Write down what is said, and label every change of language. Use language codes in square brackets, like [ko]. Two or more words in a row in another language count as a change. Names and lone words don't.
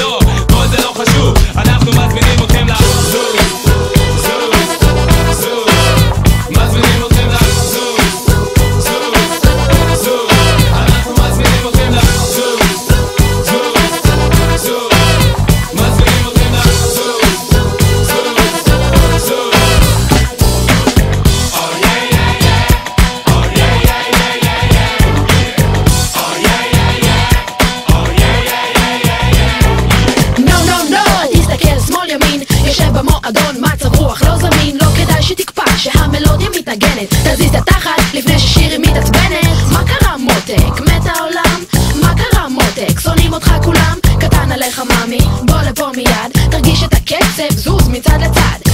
[he] לא, כל זה לא חשוב, אנחנו מזמינים אתכם לזוז, זוז, זוז, מזמינים אתכם לזוז, זוז, זוז, אנחנו מזמינים אתכם לזוז, זוז, זוז, מזמינים אתכם לזוז, זוז, זוז. [en] Oh yeah yeah yeah, oh yeah yeah yeah yeah, oh yeah yeah yeah, oh yeah yeah yeah yeah. No no no, [he] תסתכל שמאל ימין, יושב במועדון מצב רוח לא זמין, לא כדאי שתקפא שהמלודיה מתנגנת, תזיז את התחת לפני ששירי מתעצבנת. מה קרה מותק? מת העולם? מה קרה מותק? שונאים אותך כולם? קטן עליך מאמי, בוא לפה מיד, תרגיש את הקצב, זוז מצד לצד.